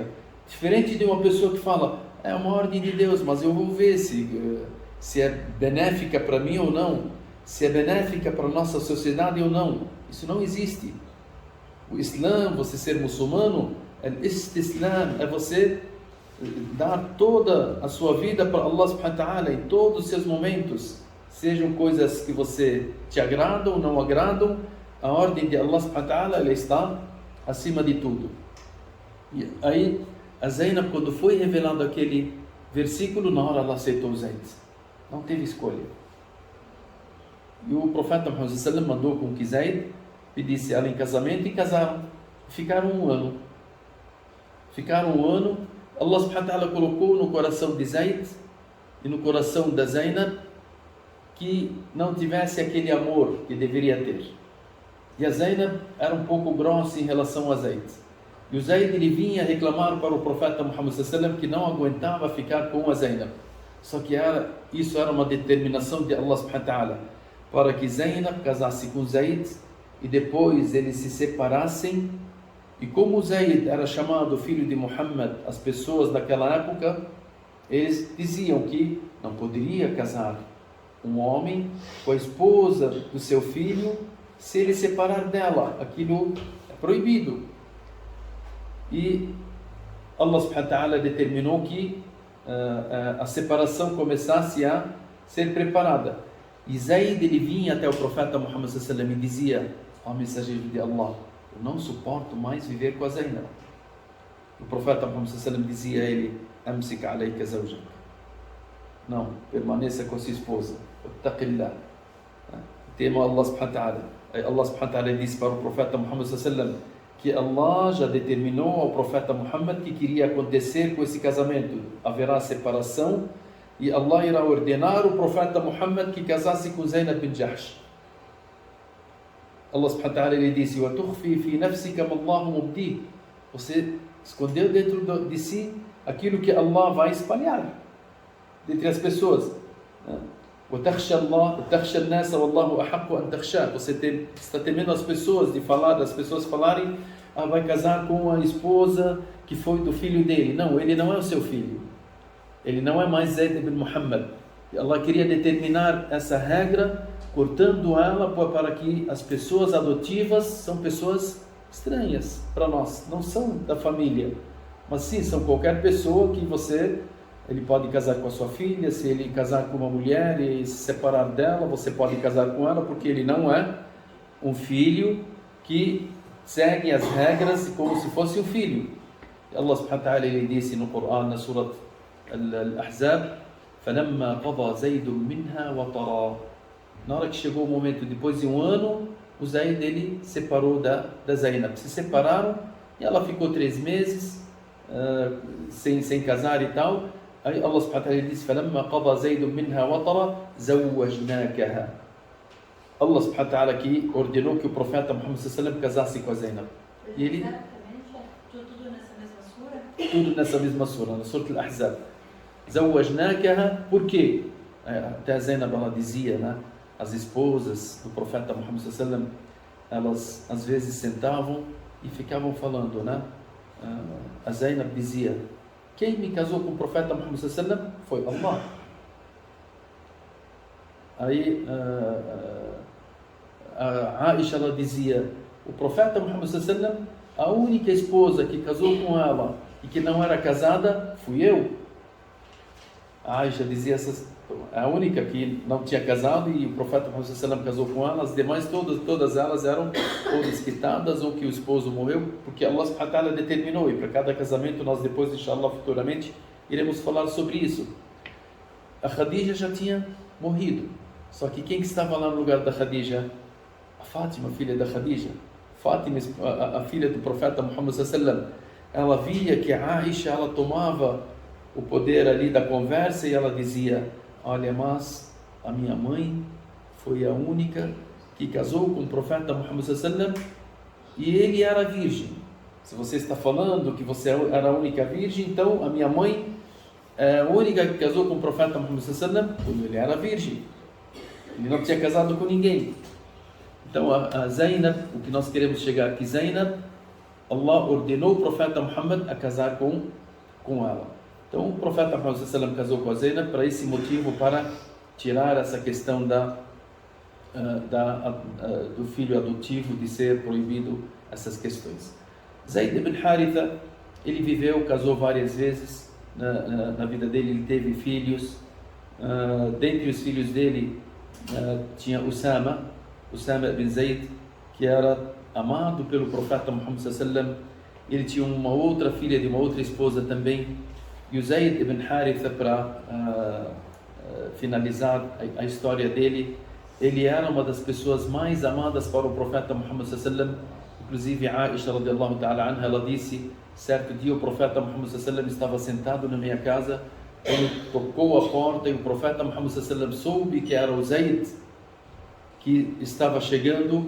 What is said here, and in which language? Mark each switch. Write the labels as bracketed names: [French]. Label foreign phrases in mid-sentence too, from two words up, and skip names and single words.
[Portuguese] Diferente de uma pessoa que fala: é uma ordem de Deus, mas eu vou ver se é benéfica para mim ou não, se é benéfica para a nossa sociedade ou não. Isso não existe. O Islã, você ser muçulmano, Islam é você dar toda a sua vida para Allah [Arabic] سبحانه وتعالى [Portuguese] em todos os seus momentos, sejam coisas que você te agradam ou não agradam. A ordem de Allah [Arabic] سبحانه وتعالى, [Portuguese] ela está acima de tudo. E aí a Zainab, quando foi revelado aquele versículo, na hora ela aceitou Zaid, não teve escolha. E o profeta Muhammad [Arabic] صلى الله عليه وسلم [Portuguese] mandou com que Zaid pedisse ela em casamento, e casaram. Ficaram um ano. Allah [Arabic] سبحانه وتعالى [Portuguese] colocou no coração de Zaid e no coração da Zainab que não tivesse aquele amor que deveria ter. E a Zainab era um pouco grossa em relação a Zaid. E o Zaid ele vinha reclamar para o profeta Muhammad [Arabic] صلى الله عليه وسلم [Portuguese] que não aguentava ficar com a Zainab. Só que isso era uma determinação de Allah [Arabic] سبحانه وتعالى [Portuguese] para que Zainab casasse com Zaid e depois eles se separassem. E como Zaid era chamado filho de Muhammad, as pessoas daquela época, eles diziam que não poderia casar um homem com a esposa do seu filho se ele separar dela. Aquilo é proibido. E Allah [Arabic] سبحانه وتعالى [Portuguese] determinou que a separação começasse a ser preparada. E Zaid ele vinha até o profeta Muhammad [Arabic] صلى الله عليه وسلم [Portuguese] e dizia: ó mensageiro de Allah, eu não suporto mais viver com a Zainab. O profeta Muhammad [Arabic] صلى الله عليه وسلم [Portuguese] dizia a ele: [Arabic] أمسك عليك زوجك, [Portuguese] não, permaneça com a sua esposa, ittaqillah, tema Allah [Arabic] سبحانه وتعالى. [Portuguese] Allah [Arabic] سبحانه وتعالى [Portuguese] disse para o profeta Muhammad [Arabic] صلى الله عليه وسلم [Portuguese] que Allah já determinou ao profeta Muhammad que queria acontecer com esse casamento. Haverá separação e Allah irá ordenar o profeta Muhammad que casasse com Zainab bin Jahsh. Allah [Arabic] سبحانه وتعالى [Portuguese] ele disse: [Arabic] وَتُخْفِي فِي نَفْسِكَ مَا اللَّهُ مُبْدِيهِ. [Portuguese] Você escondeu dentro de si aquilo que Allah vai espalhar. dentre as pessoas. [Arabic] وَتَخْشَى اللَّهَ وَتَخْشَى النَّاسَ وَاللَّهُ أَحَقُّ أَنْ تَخْشَاهُ. [Portuguese] Você está temendo as pessoas, das pessoas falarem, vai casar com a esposa que foi do filho dele. Não, ele não é o seu filho. Ele não é mais Zayd ibn Muhammad. Allah queria determinar essa regra, cortando ela para que as pessoas adotivas são pessoas estranhas para nós, não são da família, mas sim, são qualquer pessoa que ele pode casar com a sua filha. Se ele casar com uma mulher e se separar dela, você pode casar com ela, porque ele não é um filho que segue as regras como se fosse um filho. Allah [Arabic] سبحانه وتعالى, [Portuguese] ele disse no Corão, na Surat Al-Ahzab, [Arabic] فَلَمَّا قَضَى زَيْدٌ مِنْهَا وَطَرًا. [Portuguese] Na hora que chegou o momento, depois de um ano, o Zayd, ele separou da Zainab. Se separaram e ela ficou 3 meses sem casar e tal. Aí Allah [Arabic] سبحانه وتعالى [Portuguese] disse: [Arabic] فَلَمَّا قَضَى زَيْدٌ مِنْهَا وَطَرًا زَوَّجْنَاكَهَا. [Portuguese] Allah [Arabic] سبحانه وتعالى [Portuguese] aqui ordenou que o profeta Muhammad [Arabic] صلى الله عليه وسلم [Portuguese] casasse com a Zainab. E ele tudo nessa mesma sura, na Surat Al-Ahzab. [Arabic] زَوَّجْنَاكَهَا. [Portuguese] Por quê? Até a Zainab, ela dizia, né? As esposas do profeta Muhammad [Arabic] صلى الله عليه وسلم, [Portuguese] elas às vezes sentavam e ficavam falando, né? A Zainab dizia: quem me casou com o profeta Muhammad [Arabic] صلى الله عليه وسلم [Portuguese] foi Allah. Aí a Aisha, ela dizia: o profeta Muhammad [Arabic] صلى الله عليه وسلم, [Portuguese] a única esposa que casou com ela e que não era casada fui eu. A Aisha dizia a única que não tinha casado, e o profeta Muhammad [Arabic] صلى الله عليه وسلم [Portuguese] casou com ela. As demais todas elas eram ou desquitadas ou que o esposo morreu, porque Allah [Arabic] سبحانه وتعالى [Portuguese] determinou, e para cada casamento nós depois, inshallah, futuramente iremos falar sobre isso. A Khadija já tinha morrido, só que quem que estava lá no lugar da Khadija? A Fátima, filha da Khadija. Fátima, a filha do profeta Muhammad [Arabic] صلى الله عليه وسلم, [Portuguese] ela via que a Aisha, ela tomava o poder ali da conversa e ela dizia: olha, mas a minha mãe foi a única que casou com o profeta Muhammad [Arabic] صلى الله عليه وسلم [Portuguese] e ele era virgem. Se você está falando que você era a única virgem, então a minha mãe é a única que casou com o profeta Muhammad [Arabic] صلى الله عليه وسلم [Portuguese] quando ele era virgem. Ele não tinha casado com ninguém. Então a Zainab, o que nós queremos chegar aqui, Zainab, Allah ordenou o profeta Muhammad a casar com ela. Então o profeta Muhammad [Arabic] صلى الله عليه وسلم [Portuguese] casou com a Zainab para esse motivo, para tirar essa questão do filho adotivo, de ser proibido essas questões. Zayd ibn Haritha, ele viveu, casou várias vezes na vida dele, ele teve filhos. Dentre os filhos dele tinha Usama ibn Zayd, que era amado pelo profeta Muhammad [Arabic] صلى الله عليه وسلم. [Portuguese] Ele tinha uma outra filha de uma outra esposa também. E o Zayd ibn Haritha, para finalizar a história dele, ele era uma das pessoas mais amadas para o profeta Muhammad [Arabic] صلى الله عليه وسلم. [Portuguese] Inclusive Aisha [Arabic] رضي الله تعالى عنها, [Portuguese] ela disse: certo dia o profeta Muhammad [Arabic] صلى الله عليه وسلم [Portuguese] estava sentado na minha casa, ele tocou a porta e o profeta Muhammad [Arabic] صلى الله عليه وسلم [Portuguese] soube que era o Zayd que estava chegando.